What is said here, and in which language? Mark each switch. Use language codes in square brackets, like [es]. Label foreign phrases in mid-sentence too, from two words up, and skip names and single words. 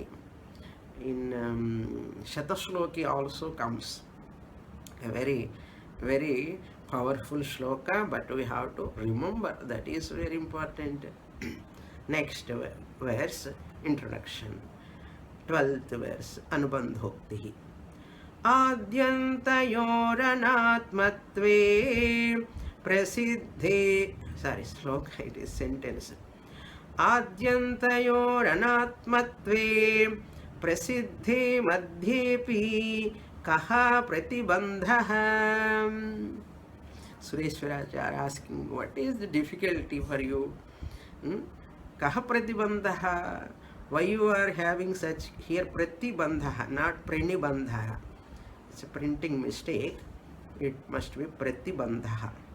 [en] In Shatashloki also comes a very, very powerful shloka, but we have to remember that is very important. Next verse, introduction. 12th verse, [sa] अनुबन्धोक्तिः. आद्यन्तयोरनात्मत्वे प्रसिद्धे. [en] Sorry, shloka, it is sentence. [sa] आद्यन्तयोरनात्मत्वे प्रसिद्धे मध्येऽपि कः प्रतिबन्धः. [en] Sureshwaracharya asking, what is the difficulty for you? [sa] कः प्रतिबन्धः. [en] Why you are having such here pratibandhaha, not pranibandhaha. It's a printing mistake. It must be pratibandhaha.